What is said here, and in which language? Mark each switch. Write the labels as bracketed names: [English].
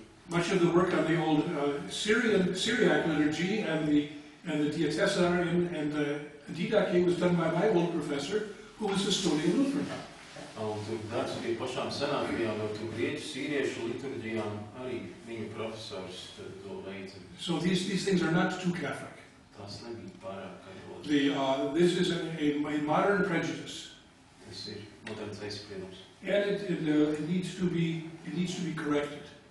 [English] Much of the work on the old Syriac liturgy and the Diatessaron and the Didache was done by my old professor, who was a Estonian Lutheran. [Latvian] Un tur darbs pie pašām senākajām, jo tur grieķu, sīriešu liturģijām arī viņu profesors to veica. [English] So these things are not too Catholic. [Latvian] Tas nebija pārāk katoliski. [English] This is a modern prejudice, [Latvian] Tas ir moderns aizspriedums. [English] and it needs to be corrected.